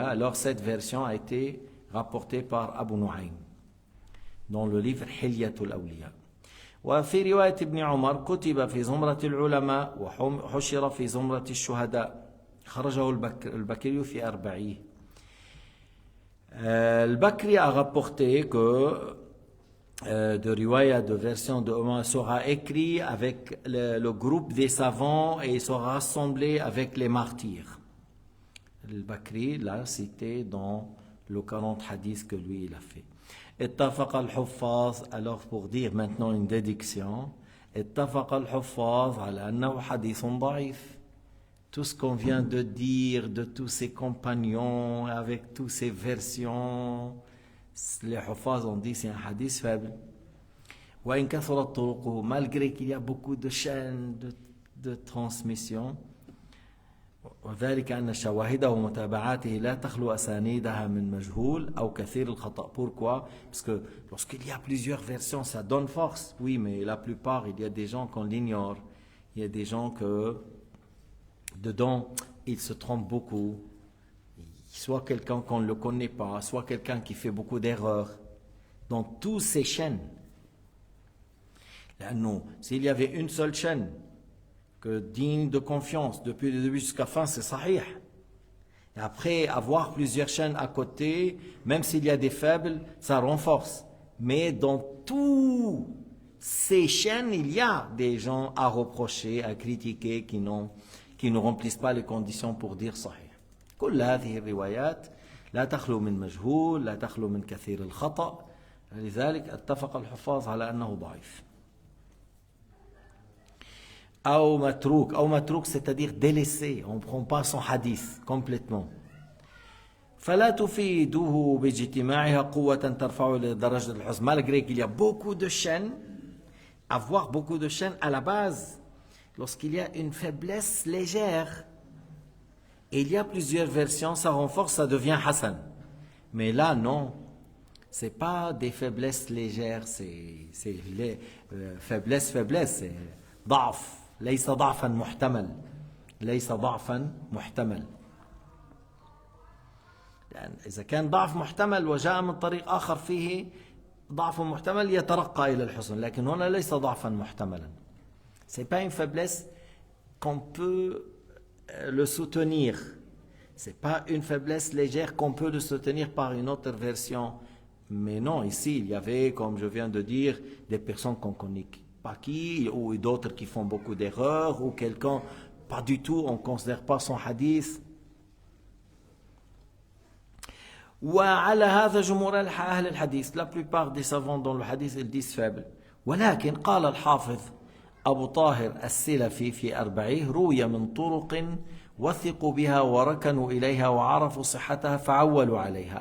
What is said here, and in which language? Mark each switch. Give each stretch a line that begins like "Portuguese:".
French: Alors cette version a été rapportée par Abu Nu'aym dans le livre حلية الأولياء.
Arabic: وفي رواية ابن عمر كتب في زمرة العلماء وحشر في زمرة الشهداء. خرجه البكري في أربعيه.
French: البكري a rapporté que de riwaya, de version de Omar sera écrit avec le groupe des savants et sera rassemblé avec les martyrs. Le Bakri l'a cité dans le 40 hadiths que lui il a fait.
Arabic: اتفق الحفاظ,
French: alors pour dire maintenant une déduction,
Arabic: اتفق الحفاظ على أنه حديث ضعيف.
French: Tout ce qu'on vient de dire de tous ses compagnons avec toutes ces versions, les Hufaz ont dit c'est un hadith faible.
Arabic: وإن كثرت طرقه,
French: malgré qu'il y a beaucoup de chaînes de transmission.
Arabic: وذلك أن شواهده ومتابعاته لا تخلو أسانيدها من مجهول أو كثير الخطأ.
French: Pourquoi? Parce que lorsqu'il y a plusieurs versions, ça donne force. Oui, mais la plupart, il y a des gens qu'on l'ignore. Il y a des gens que dedans, ils se trompent beaucoup. Soit quelqu'un qu'on ne le connaît pas, soit quelqu'un qui fait beaucoup d'erreurs. Dans toutes ces chaînes. Là, non. S'il y avait une seule chaîne, que digne de confiance depuis le début jusqu'à la fin, c'est sahih. Et après, avoir plusieurs chaînes à côté, même s'il y a des faibles, ça renforce. Mais dans toutes ces chaînes, il y a des gens à reprocher, à critiquer, qui ne remplissent pas les conditions pour dire sahih.
Arabic: كل هذه الروايات لا تخلو من مجهول، لا تخلو من كثير الخطأ، لذلك اتفق الحفاظ على أنه ضعيف. أو متروك,
French: c'est-à-dire délaissé, on ne prend pas son hadith complètement.
Arabic: فلا تفيده باجتماعها قوة ترفعه لدرجة الحسن.
French: Malgré qu'il y a beaucoup de chaînes, avoir beaucoup de chaînes à la base, lorsqu'il y a une faiblesse légère, et il y a plusieurs versions, ça renforce, ça devient Hassan. Mais là, non. Ce n'est pas des faiblesses légères, c'est les faiblesse, c'est ضعف.
Arabic: ليس ضعفا محتمل. ليس ضعفا محتمل. يعني إذا كان ضعف محتمل وجاء من طريق آخر فيه ضعف محتمل يترقى إلى الحسن. لكن هنا ليس ضعفا محتملا.
French: Ce n'est pas une faiblesse qu'on peut le soutenir. Ce n'est pas une faiblesse légère qu'on peut le soutenir par une autre version. Mais non, ici, il y avait, comme je viens de dire, des personnes qu'on connaît pas qui, ou d'autres qui font beaucoup d'erreurs, ou quelqu'un, pas du tout, on ne considère pas son hadith.
Arabic: وعلى هذا جمهور أهل الحديث.
French: La plupart des savants dans le hadith, ils disent faible.
Arabic: ولكن قال الحافظ أبو طاهر السلفي في أربعيه روي من طرق وثقوا بها وركنوا إليها وعرفوا صحتها فعولوا عليها.